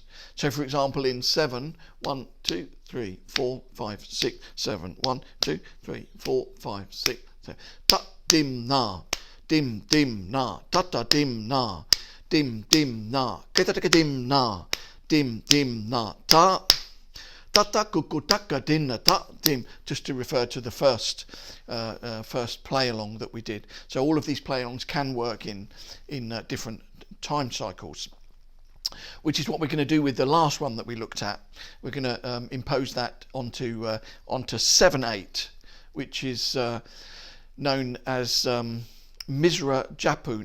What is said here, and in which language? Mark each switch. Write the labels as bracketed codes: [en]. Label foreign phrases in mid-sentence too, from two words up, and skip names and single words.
[en] So for example, in 7, 1 2 3 4 5 6 7 1 2 3 4 5 6 7 ta dim na dim dim na ta ta dim na dim dim na keta dim na dim dim na ta ta ta kuku taka dinna ta dim, just to refer to the first play along that we did. So all of these play alongs can work in different time cycles, which is what we're going to do with the last one that we looked at. We're going to impose that onto 7/8, which is known as Misra Japu.